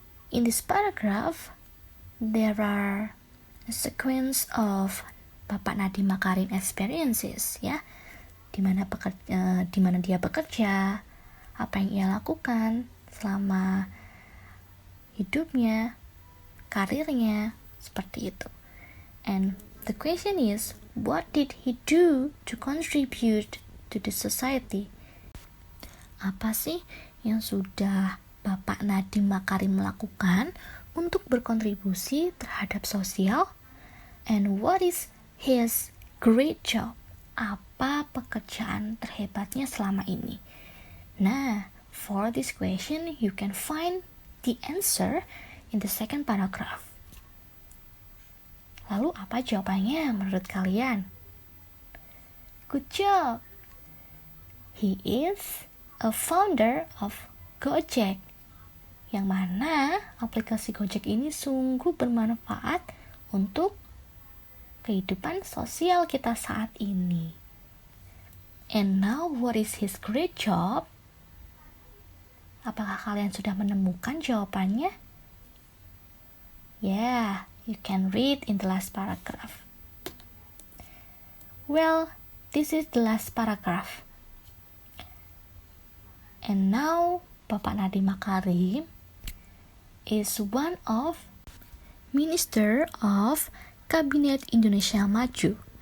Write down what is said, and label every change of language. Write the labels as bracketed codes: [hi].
[en] In this paragraph, there are a sequence of Bapak Nadiem Makarim experiences, [id] ya, di mana dia bekerja, apa yang ia lakukan selama hidupnya, karirnya, seperti itu. [en] And the question is, what did he do to contribute to the society? [id] Apa sih yang sudah Bapak Nadiem Makarim melakukan untuk berkontribusi terhadap sosial? [en] And what is his great job? [id] Apa pekerjaan terhebatnya selama ini? [en] Nah, for this question, you can find the answer in the second paragraph. [id] Lalu apa jawabannya menurut kalian? [en] Good job! He is a founder of Gojek, [id] yang mana aplikasi Gojek ini sungguh bermanfaat untuk kehidupan sosial kita saat ini. [en] And now, what is his great job? [id] Apakah kalian sudah menemukan jawabannya? [en] Yeah, you can read in the last paragraph. Well, this is the last paragraph. And now, Bapak Nadiem Makarim is one of Minister of Kabinet Indonesia Maju.